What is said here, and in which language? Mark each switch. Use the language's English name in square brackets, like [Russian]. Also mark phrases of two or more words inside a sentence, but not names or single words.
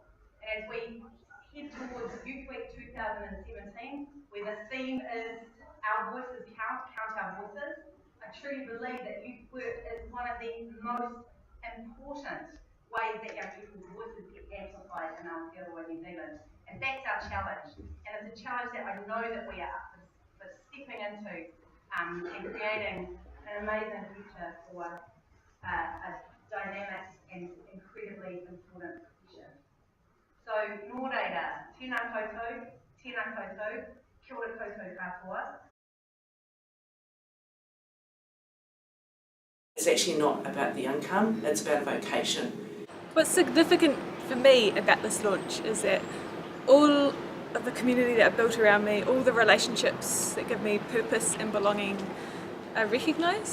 [English] And as we head towards Youth Week 2017, where the theme is Our Voices Count, Count Our Voices, I truly believe that youth work is one of the most important ways that young people's voices get amplified in Aotearoa, New Zealand. And that's our challenge. And it's a challenge that I know that we are up for stepping into and creating an amazing future for a dynamic and incredibly important profession. So, [Māori] nō reira, tēnā koutou, kia ora koutou katoa. [English] It's actually not about the income, it's about a vocation. What's significant for me about this launch is that all of the community that I've built around me, all the relationships that give me purpose and belonging are recognised.